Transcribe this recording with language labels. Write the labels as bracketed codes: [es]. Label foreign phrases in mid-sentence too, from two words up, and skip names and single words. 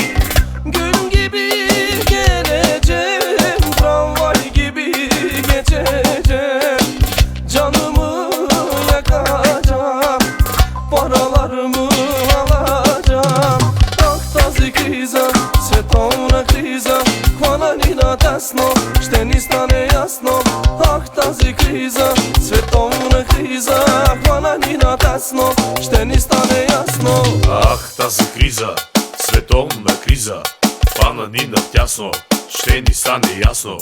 [tr] Gün gibi gelecek, tramvay gibi geçecek, canımı yakacak, paralarımı alacak. [bg] Ах, тази криза, световна криза, хвана ни надясно, ще ни стане ясно. Ах, тази криза, световна криза, хвана ни надясно, ще ни стане ясно. Ах, тази криза, световна криза, хвана ни натясно, ще ни стане ясно.